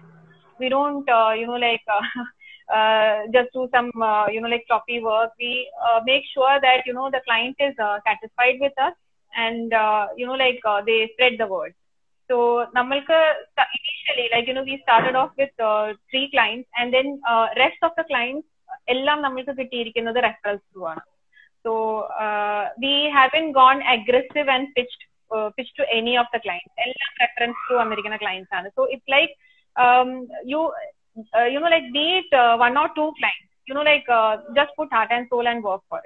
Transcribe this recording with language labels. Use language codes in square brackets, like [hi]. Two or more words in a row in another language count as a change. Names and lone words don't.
[en] We don't just do some like choppy work. We make sure that the client is satisfied with us, and they spread the word. So namalku initially like we started off with 3 clients, and then rest of the clients [ml] എല്ലാം നമുക്ക് കിട്ടിയിരിക്കുന്നത് [en] referrals through aanu. So we haven't gone aggressive and pitched to any of the clients. Ellam reference to American clients aanu. So it's like like be it 1 or 2 clients, like just put heart and soul and work for it.